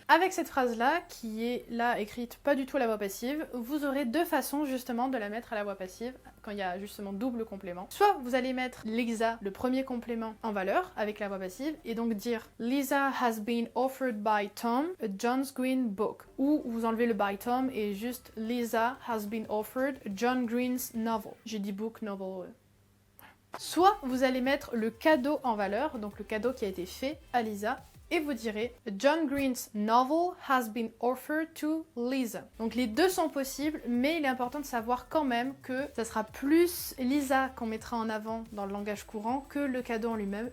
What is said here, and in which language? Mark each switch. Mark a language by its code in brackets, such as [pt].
[fr] Avec cette phrase-là, qui est là écrite pas du tout à la voix passive, vous aurez deux façons justement de la mettre à la voix passive quand il y a justement double complément. Soit vous allez mettre Lisa, le premier complément, en valeur avec la voix passive et donc dire [en] Lisa has been offered by Tom a John's Green book. [fr] Ou vous enlevez le [en] by Tom [fr] et juste [en] Lisa has been offered a John Green's novel. [fr] J'ai dit book, novel. Soit vous allez mettre le cadeau en valeur, donc le cadeau qui a été fait à Lisa, et vous direz [en] John Green's novel has been offered to Lisa. [fr] Donc les deux sont possibles, mais il est important de savoir quand même que ça sera plus Lisa qu'on mettra en avant dans le langage courant que le cadeau en lui-même.